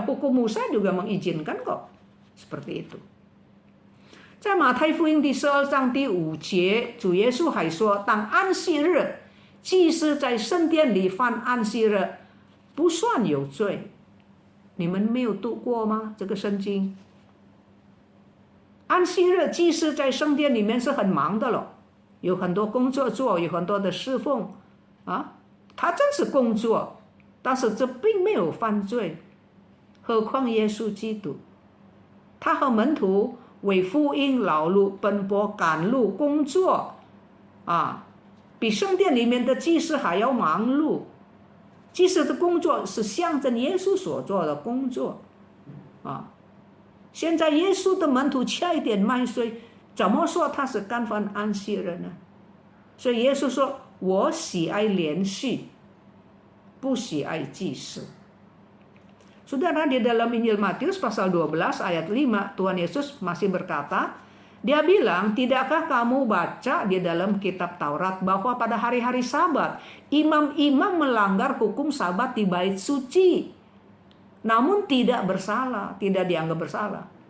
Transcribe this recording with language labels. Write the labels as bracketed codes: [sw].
[id] Hukum Musa juga mengizinkan kok. Seperti itu. [zh] 在马太福音第12章第5节，主耶稣还说，当安息日，祭司在圣殿里犯安息日，不算有罪。你们没有读过吗？这个圣经。安息日，祭司在圣殿里面是很忙的了，有很多工作做，有很多的侍奉啊。他真是工作，但是这并没有犯罪。何况耶稣基督，他和门徒为福音劳碌奔波赶路工作比圣殿里面的祭司还要忙碌。祭司的工作是象征耶稣所做的工作现在耶稣的门徒掐一点麦穗，怎么说他是干犯安息日呢？所以耶稣说，我喜爱连续，不喜爱祭祀。 [id] Saudara, di dalam Injil Matius pasal 12 ayat 5, Tuhan Yesus masih berkata, dia bilang, tidakkah kamu baca di dalam kitab Taurat bahwa pada hari-hari Sabat, imam-imam melanggar hukum Sabat di bait suci, namun tidak bersalah, tidak dianggap bersalah.